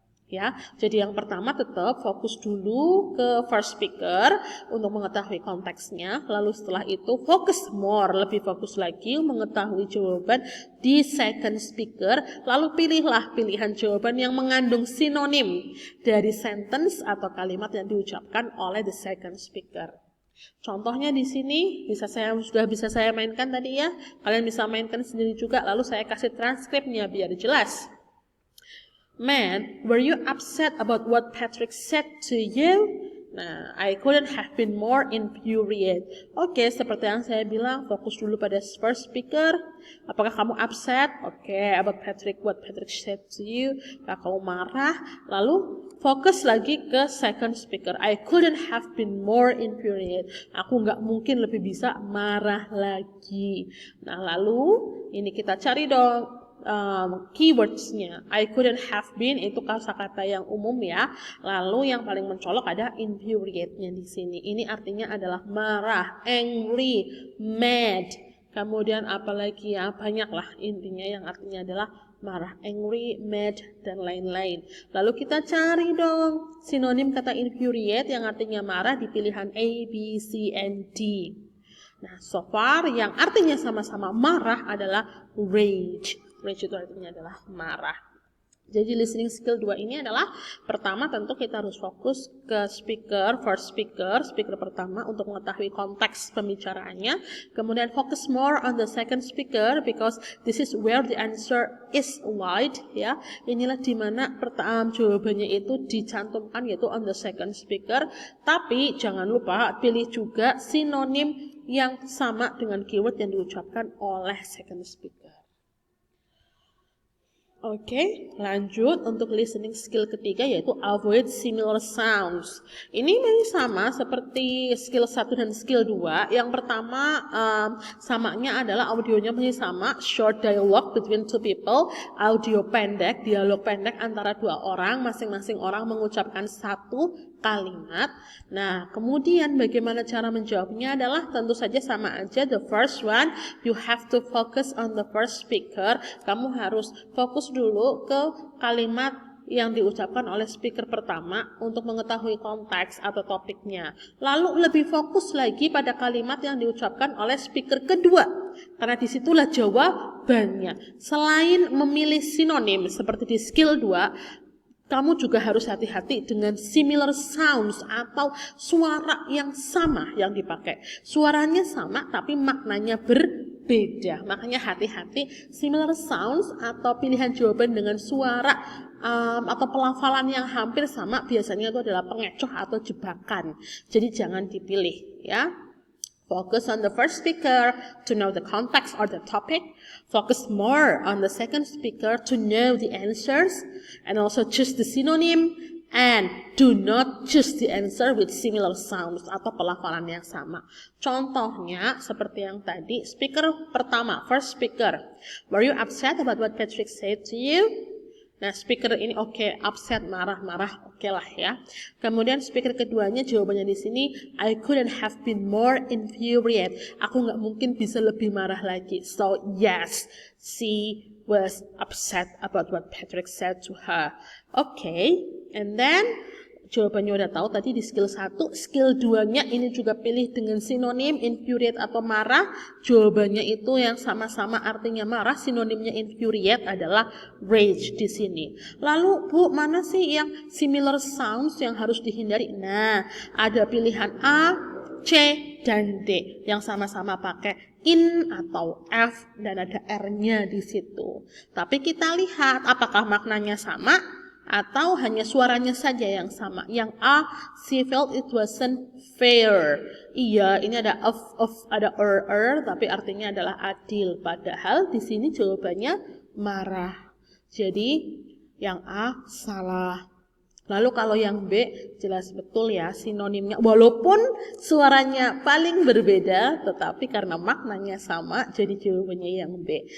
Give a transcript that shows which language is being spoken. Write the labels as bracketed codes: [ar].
[id] Ya, jadi yang pertama tetap fokus dulu ke first speaker untuk mengetahui konteksnya, lalu setelah itu fokus more, lebih fokus lagi mengetahui jawaban di second speaker, lalu pilihlah pilihan jawaban yang mengandung sinonim dari sentence atau kalimat yang diucapkan oleh the second speaker. Contohnya di sini sudah bisa saya mainkan tadi ya, kalian bisa mainkan sendiri juga, lalu saya kasih transkripnya biar jelas. [en] Man, were you upset about what Patrick said to you? [id] Nah, [en] I couldn't have been more infuriated. [id] Oke, seperti yang saya bilang, fokus dulu pada first speaker. Apakah kamu upset? Oke, [en] about what Patrick said to you. [id] Apakah kamu marah? Lalu fokus lagi ke [en] second speaker. I couldn't have been more infuriated. [id] Aku nggak mungkin lebih bisa marah lagi. Nah, lalu ini kita cari dong keywordsnya. [en] I couldn't have been [id] itu kata-kata yang umum ya. Lalu yang paling mencolok ada infuriate-nya di sini. Ini artinya adalah marah, angry, mad. Kemudian apalagi ya, banyaklah intinya yang artinya adalah marah, angry, mad, dan lain-lain. Lalu kita cari dong sinonim kata infuriate yang artinya marah di pilihan A, B, C, and D. Nah, so far yang artinya sama-sama marah adalah rage. Rage itu artinya adalah marah. Jadi listening skill 2 ini adalah pertama tentu kita harus fokus ke first speaker pertama untuk mengetahui konteks pembicaraannya. [en] Kemudian focus more on the second speaker because this is where the answer is lied ya. [id] Inilah dimana jawabannya itu dicantumkan yaitu on the second speaker. Tapi jangan lupa pilih juga sinonim yang sama dengan keyword yang diucapkan oleh second speaker. Oke, lanjut untuk listening skill ketiga yaitu avoid similar sounds. Ini masih sama seperti skill 1 dan skill 2. Yang pertama samanya adalah audionya masih sama, [en] short dialogue between two people, [id] audio pendek, dialog pendek antara dua orang, masing-masing orang mengucapkan satu kalimat. Nah, kemudian bagaimana cara menjawabnya adalah tentu saja sama aja. [en] The first one, you have to focus on the first speaker. [id] Kamu harus fokus dulu ke kalimat yang diucapkan oleh speaker pertama untuk mengetahui konteks atau topiknya. Lalu lebih fokus lagi pada kalimat yang diucapkan oleh speaker kedua. Karena disitulah jawabannya. Selain memilih sinonim seperti di skill 2, kamu juga harus hati-hati dengan similar sounds atau suara yang sama yang dipakai. Suaranya sama tapi maknanya berbeda. Makanya hati-hati similar sounds atau pilihan jawaban dengan suara atau pelafalan yang hampir sama biasanya itu adalah pengecoh atau jebakan. Jadi jangan dipilih ya. [en] Focus on the first speaker to know the context or the topic. Focus more on the second speaker to know the answers. And also choose the synonym. And do not choose the answer with similar sounds [id] atau pelafalan yang sama. Contohnya seperti yang tadi, speaker pertama, first speaker. [en] Were you upset about what Patrick said to you? [id] Nah, speaker ini oke, upset, marah-marah, oke lah ya. Kemudian speaker keduanya jawabannya di sini, [en] I couldn't have been more infuriated. [id] Aku nggak mungkin bisa lebih marah lagi. [en] So yes, she was upset about what Patrick said to her. [id] Okay, and then jawabannya udah tahu tadi di skill 1, skill 2-nya ini juga pilih dengan sinonim infuriate atau marah. Jawabannya itu yang sama-sama artinya marah, sinonimnya infuriate adalah rage di sini. Lalu Bu, mana sih yang similar sounds yang harus dihindari? Nah, ada pilihan A, C, dan D yang sama-sama pakai in atau F dan ada R-nya di situ. Tapi kita lihat apakah maknanya sama atau hanya suaranya saja yang sama. [en] Yang A, she felt it wasn't fair. [id] Iya, ini ada ada tapi artinya adalah adil. Padahal di sini jawabannya marah. Jadi yang A salah. Lalu kalau yang B, jelas betul ya sinonimnya. Walaupun suaranya paling berbeda, tetapi karena maknanya sama, jadi jawabannya yang B.